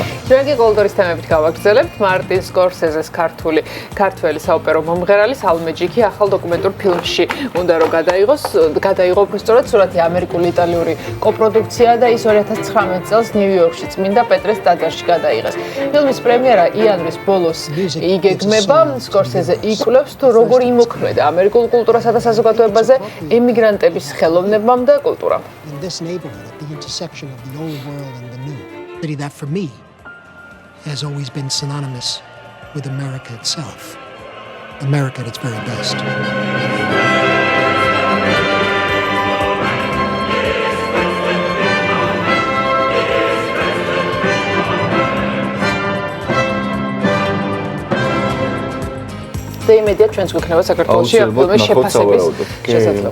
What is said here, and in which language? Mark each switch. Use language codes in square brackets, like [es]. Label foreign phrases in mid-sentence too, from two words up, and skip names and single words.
[ka] ჩვენ კი კულტურის თემებით გავაგრძელებთ. მარტინ სკორსეზეს ქართველი საოპერო მომღერალის ალმეჯიკი ახალ დოკუმენტურ ფილმში უნდა რომ გადაიღო უბრალოდ სურათი ამერიკული იტალიური კოპროდუქცია და ის 2019 წელს ნიუ-იორკში წმინდა პეტრეს ტაძარში გადაიღეს. ფილმის პრემიერა იანვრის ბოლოს იგეგმება. სკორსეზე იკვლევს თუ როგორ იმოქმედა ამერიკულ კულტურასა და საზოგადოებაზე ემიგრანტების ხელოვნებამ და კულტურამ. [en] That for me has always been synonymous with America itself. America at its very best. [ka] და იმედია ჩვენს გვექნება საქართველოში ამ ფილმის შეფასების შესაძლებლობა.